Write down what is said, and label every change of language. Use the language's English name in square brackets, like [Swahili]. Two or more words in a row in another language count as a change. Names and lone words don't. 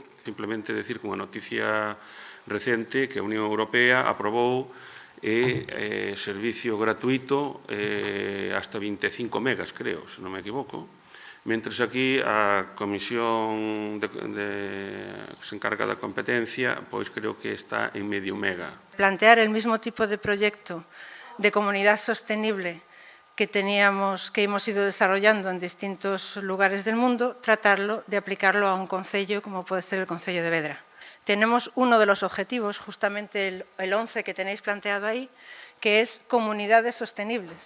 [Galician] Simplemente decir que unha noticia recente que a Unión Europea aprobou servicio gratuito hasta 25 megas, creo, se non me equivoco. Mentres aquí a Comisión que se encarga da competencia, pois creo que está en medio mega. [Spanish] Plantear el mismo tipo de proyecto de comunidad sostenible que hemos ido desarrollando en distintos lugares del mundo, tratarlo de aplicarlo a un concello como puede ser el concello de Vedra. Tenemos uno de los objetivos, justamente el 11 que tenéis planteado ahí, que es comunidades sostenibles.